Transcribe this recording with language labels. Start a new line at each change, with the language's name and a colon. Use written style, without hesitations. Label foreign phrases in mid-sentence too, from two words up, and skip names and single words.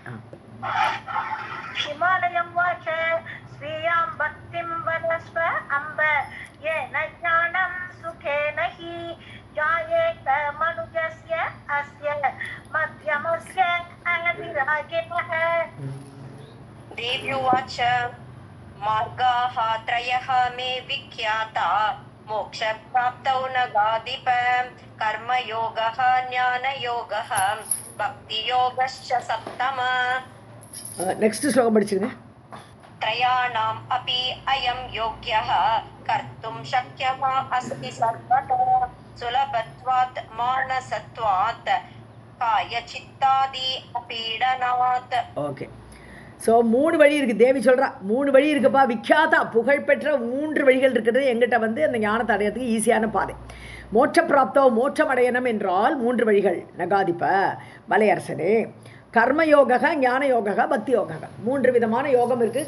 Sanskrit: हिमालयम् वाच श्रियाम् भक्तिं वदस्व अम्ब येन ज्ञानं सुखेन हि जायेत मनुजस्य अस्य मध्यमस्य अविरागिणः. देव्युवाच मार्गाः त्रयः मे विख्याता मोक्षप्राप्तौ नगाधिप कर्मयोगः ज्ञानयोगः भक्तियोगश्च सप्तमः.
Tamil: नेक्स्ट श्लोकं படிச்சிருங்க.
Sanskrit: त्रयाणाम् अपि अयं योग्यः कर्तुं शक्यः अस्ति सर्वतो सुलभत्वात् मानसत्वात् कायचित्तादि अपीडनात्.
Tamil: ஓகே, ஸோ 3 வழி இருக்குது. தேவி சொல்கிறா 3 வழி இருக்குப்பா, விக்யாதா புகழ்பெற்ற 3 வழிகள் இருக்கிறது எங்கிட்ட வந்து அந்த ஞானத்தை அடையிறதுக்கு ஈஸியான பாதை.
Sanskrit: मोक्ष प्राप्तौ,
Tamil: மோட்சம் அடையணும் என்றால் 3 வழிகள். நகாதிப்ப மலையரசனே, கர்மயோக, ஞான யோக, பக்தி யோக, 3 விதமான யோகம் இருக்குது.